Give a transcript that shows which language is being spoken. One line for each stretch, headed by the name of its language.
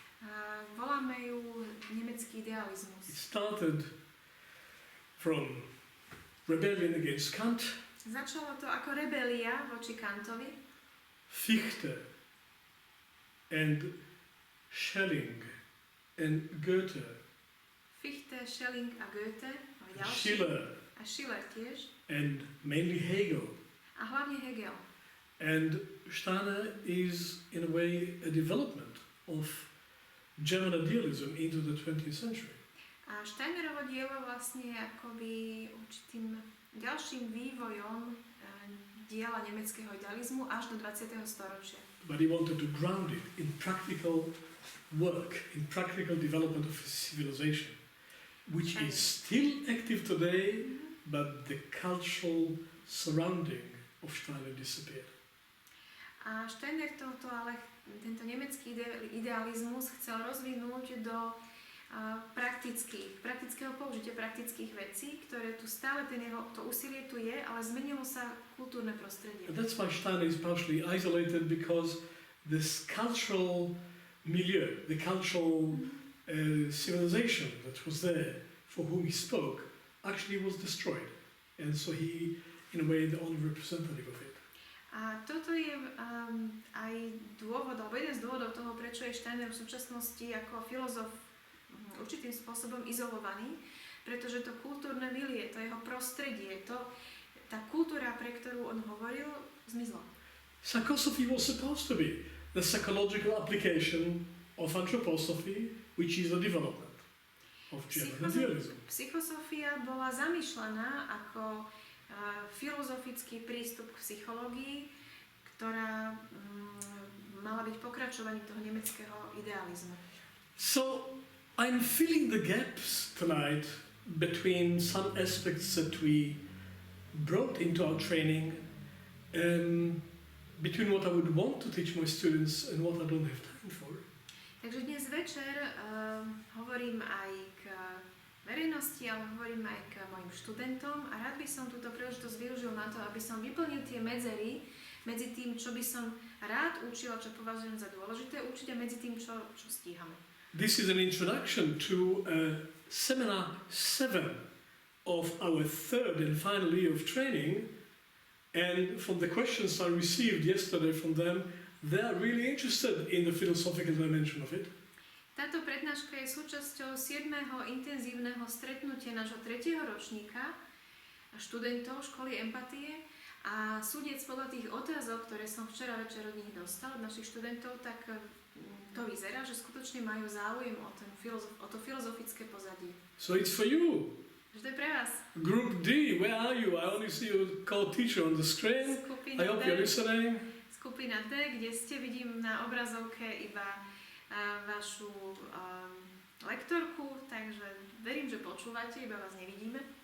Slovak: A voláme ju nemecký idealizmus.
English: It started from rebellion against Kant,
Slovak: Začalo to ako rebelia voči Kantovi.
English: Fichte and Schelling and Goethe,
Slovak: Fichte, Schelling a Goethe, a ďalší.
English: Schiller,
Slovak: A Schiller tiež.
English: and mainly Hegel.
Slovak: A hlavne Hegel.
English: And Steiner is, in a way, a development of German idealism into the 20th century.
Slovak: A Steinerovo dielo vlastne je akoby určitým ďalším vývojom diela nemeckého idealizmu až do 20. storočia.
English: But he wanted to ground it in practical work, in practical development of civilization, which is still active today, but the cultural surrounding of Steiner disappeared.
Slovak: A Steiner tento nemecký idealizmus chcel rozvinúť do praktického použitia praktických vecí, ktoré tu stále to úsilie tu je, ale zmenilo sa kultúrne prostredie.
English: And that's why Steiner is partially isolated, because this cultural milieu, the cultural civilization that was there for whom he spoke, actually was destroyed. And so he, in a way, the only representative of it.
Slovak: A toto je aj dôvod, alebo jeden z dôvodov toho, prečo je Steiner v súčasnosti ako filozof určitým spôsobom izolovaný, pretože to kultúrne milie, to jeho prostredie, tá kultúra, pre ktorú on hovoril, zmizla.
English: Psychosophy was supposed to be the psychological application of anthroposophy, which is a development of German idealism.
Slovak: Psychosofia bola zamýšľaná ako filozofický prístup k psychológii, ktorá mala byť pokračovaním toho nemeckého idealizmu.
English: So I'm filling the gaps tonight between some aspects that we brought into our training, between what I would want to teach my students and what I don't have time for.
Slovak: Takže dnes večer hovorím aj k verejnosti, ale hovorím aj k mojim študentom a rád by som túto príležitosť využil na to, aby som vyplnil tie medzery medzi tým, čo by som rád učila, čo považujem za dôležité učiť a medzi tým, čo stíhame.
English: This is an introduction to seminar 7 of our third and final year of training, and from the questions I received yesterday from them, they are really interested in the philosophical dimension of it.
Slovak: Táto prednáška je súčasťou 7. intenzívneho stretnutia nášho 3. ročníka študentov školy empatie a súdiec podľa tých otázok, ktoré som včera večer od nich dostal, od našich študentov, tak to vyzerá, že skutočne majú záujem o to filozofické pozadie.
English: So it's for you.
Slovak: Že to je pre vás.
English: Group D, where are you? I only see your co-teacher on the screen. I hope you're listening.
Slovak: Skupina D, kde ste, vidím na obrazovke iba vašu lektorku, takže verím, že počúvate, iba vás nevidíme.